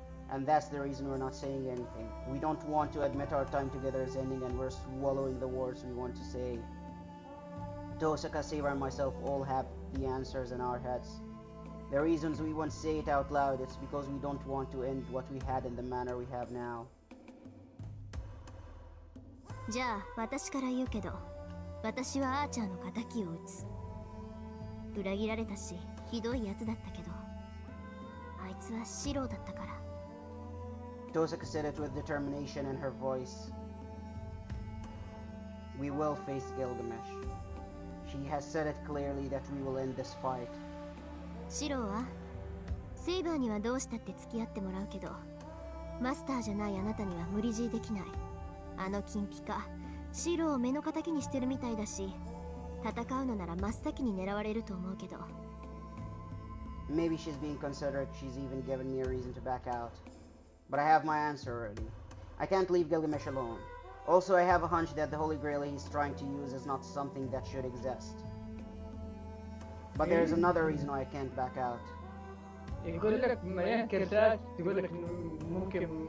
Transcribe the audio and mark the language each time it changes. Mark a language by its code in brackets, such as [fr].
[en] And that's the reason we're not saying anything. We don't want to admit our time together is ending and we're swallowing the words we want to say. Tosaka, Saber, and myself all have the answers in our heads. The reasons we won't say it out loud, it's because we don't want to end what we had in the manner we have now. [ja] じゃあ私から言うけど、私はアーチャーの仇を討つ。裏切られたし、ひどいやつだったけど、あいつはシローだったから。 [en] Tosaka said it with determination in her voice. We will face Gilgamesh. She has said it clearly that we will end this fight. [ja] シローはセイバーにはどうしたって付き合ってもらうけど、マスターじゃないあなたには無理強いできない。あの金ピカ、シローを目の敵にしてるみたいだし、戦うのなら真っ先に狙われると思うけど。 [en] Maybe she's being considerate. She's even given me a reason to back out. But I have my answer already. I can't leave Gilgamesh alone. Also, I have a hunch that the Holy Grail he's trying to use is not something that should exist. But there's another reason why I can't back out. [ar] يقول لك مليان كرتات، تقول لك ممكن